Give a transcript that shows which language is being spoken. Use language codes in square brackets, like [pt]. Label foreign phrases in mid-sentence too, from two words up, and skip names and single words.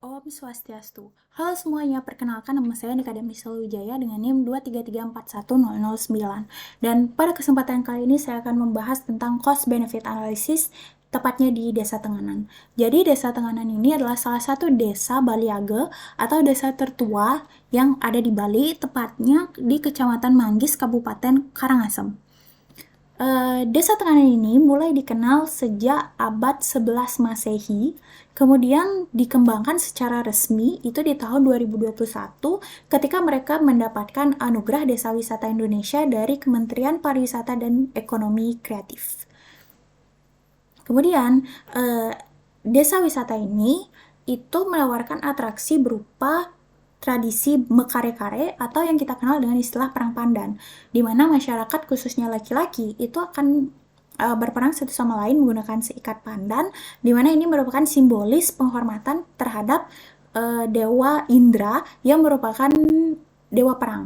[sa] Om Swastiastu. [id] Halo semuanya, perkenalkan nama saya Nika Damisel Wijaya dengan NIM 233410009. Dan pada kesempatan kali ini saya akan membahas tentang [en] cost benefit analysis, [id] tepatnya di Desa Tenganan. Jadi Desa Tenganan ini adalah salah satu desa Baliage atau desa tertua yang ada di Bali, tepatnya di Kecamatan Manggis, Kabupaten Karangasem. Desa Tenganan ini mulai dikenal sejak abad 11 Masehi, kemudian dikembangkan secara resmi itu di tahun 2021 ketika mereka mendapatkan anugerah Desa Wisata Indonesia dari Kementerian Pariwisata dan Ekonomi Kreatif. Kemudian, desa wisata ini itu menawarkan atraksi berupa tradisi mekare-kare atau yang kita kenal dengan istilah perang pandan, di mana masyarakat khususnya laki-laki itu akan berperang satu sama lain menggunakan seikat pandan, di mana ini merupakan simbolis penghormatan terhadap Dewa Indra yang merupakan dewa perang.